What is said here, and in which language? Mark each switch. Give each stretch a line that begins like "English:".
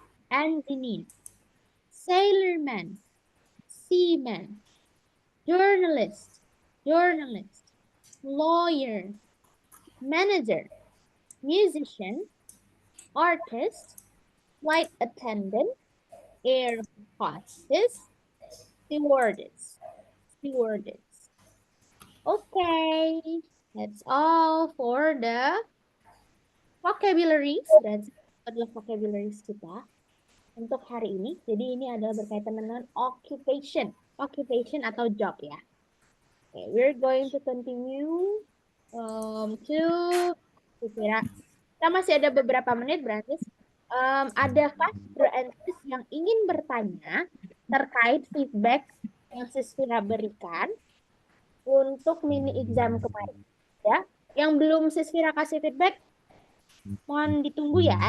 English: engineer, sailorman, seaman, journalist, lawyer, manager, musician, artist, flight attendant, air hostess, stewardess. Okay, that's all for the vocabularies.
Indonesian: Dan adalah vocabularies kita untuk hari ini. Jadi ini adalah berkaitan dengan occupation atau job ya.
English: Okay, we're going to continue to Desvira.
Indonesian: Kita masih ada beberapa menit, Francis. Adakah Francis yang ingin bertanya terkait feedback yang Desvira berikan untuk mini exam kemarin? Ya, yang belum Desvira kasih feedback, mohon ditunggu ya.